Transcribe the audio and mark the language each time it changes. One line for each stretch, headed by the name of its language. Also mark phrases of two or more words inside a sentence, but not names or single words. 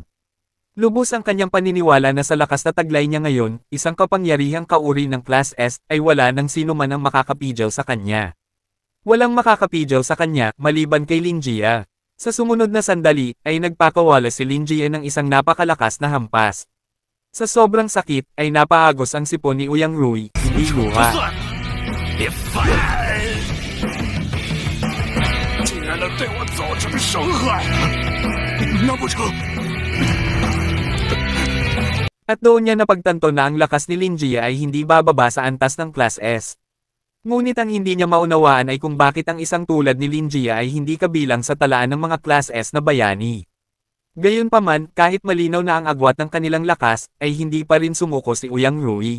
Filipino: Lubos ang kanyang paniniwala na sa lakas na taglay niya ngayon, isang kapangyarihang kauri ng Class S, ay wala nang sino man ang makakapidyaw sa kanya. Walang makakapidyaw sa kanya, maliban kay Lin Jie. Sa sumunod na sandali, ay nagpakawala si Lin Jie ng isang napakalakas na hampas. Sa sobrang sakit, ay napaagos ang sipon ni Uyang Rui, hindi luha.
Chinese: 别烦！竟然能对我造成伤害，难不成？
Filipino: At doon niya napagtanto na ang lakas ni Lin Jie ay hindi bababa sa antas ng Class S. Ngunit ang hindi niya maunawaan ay kung bakit ang isang tulad ni Lin Jie ay hindi kabilang sa talaan ng mga Class S na bayani. Gayunpaman, kahit malinaw na ang agwat ng kanilang lakas, ay hindi pa rin sumuko si Uyang Rui.